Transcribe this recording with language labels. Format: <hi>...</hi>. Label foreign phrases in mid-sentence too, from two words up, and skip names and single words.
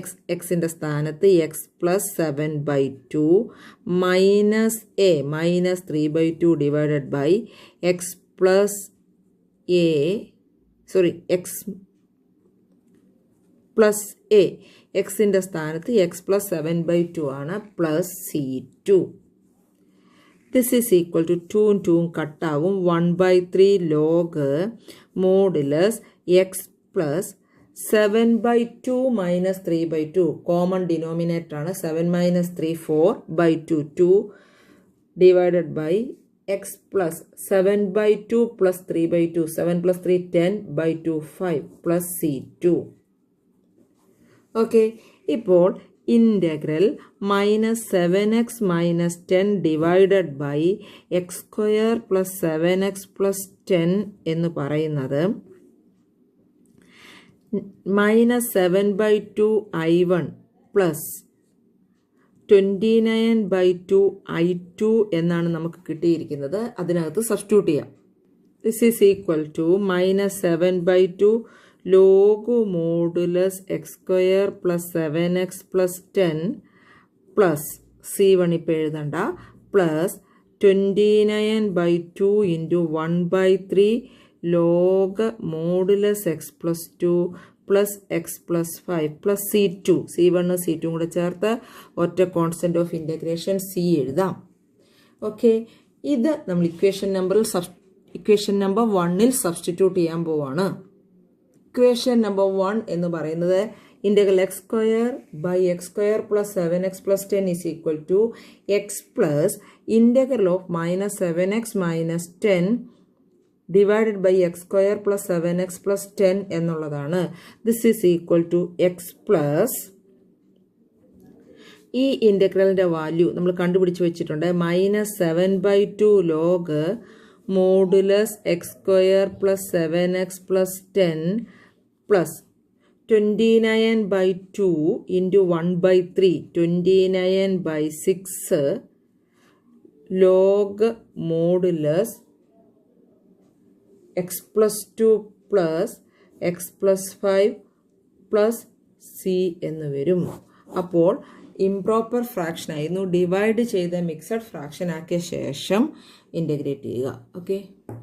<en>x in the സ്ഥാനത്ത് x plus 7/2 minus a minus 3/2 divided by x plus a. Sorry, x plus a. x in the സ്ഥാനത്ത് x plus 7/2 ആണ് plus c2. This is equal to 2 2 കട്ടാവും 1/3 log modulus x plus 7/2 minus 3/2. common denominator ആണ് 7 minus 3 4/2 2 divided by x plus 7/2 plus 3/2 7 plus 3 10/2 5 plus c2.</en> <ml>ഓക്കെ, ഇപ്പോൾ</ml> <en>integral -7x - 10 divided by x² + 7x + 10</en> <ml>എന്ന് പറയുന്നത്</ml> <en>-7/2 I1 plus 29/2 I2</en> <ml>എന്നാണ് നമുക്ക് കിട്ടിയിരിക്കുന്നത്. അതിനകത്ത് സബ്സ്റ്റിറ്റ്യൂട്ട് ചെയ്യാം.</ml> <en>this is equal to -7/2 log modulus x² plus 7x plus 10 plus c1</en> <ml>ഇപ്പോൾ എഴുതണ്ട</ml> <en>plus 29/2 into 1/3 log modulus x plus 2 plus x plus 5 plus c2.</en> <ml>c1 c2 കൂടെ ചേർത്ത് ഒറ്റ</ml> <en>constant of integration</en> <ml>c എഴുതാം. ഓക്കെ, ഇത് നമ്മൾ ഇക്വേഷൻ നമ്പർ 1ൽ സബ്സ്റ്റിറ്റ്യൂട്ട് ചെയ്യാൻ പോവാണ്.</ml> <en>equation number 1</en> <ml>എന്ന് പറയുന്നത്</ml> <en>ഇൻ്റഗ്രൽ x² plus 7x plus 10 is equal to x plus integral of -7x - 10 divided by x² plus 7x plus 10 എന്നുള്ളതാണ്. this is equal to x plus</en> <ml>ഈ ഇൻ്റഗ്രലിൻ്റെ വാല്യൂ നമ്മൾ കണ്ടുപിടിച്ച് വെച്ചിട്ടുണ്ട്</ml> <en>-7/2 log modulus x² plus 7x plus 10 plus 29/2 into 1/3 29/6 log modulus x plus 2 plus x plus 5 plus c</en> <ml>എന്ന് വരും. അപ്പോൾ</ml> <en>improper fraction</en> <ml>ആയിരുന്നു. ഡിവൈഡ് ചെയ്ത</ml> <en>mixed fraction</en> <ml>ആക്കിയ ശേഷം ഇൻ്റഗ്രേറ്റ് ചെയ്യുക. ഓക്കെ.</ml>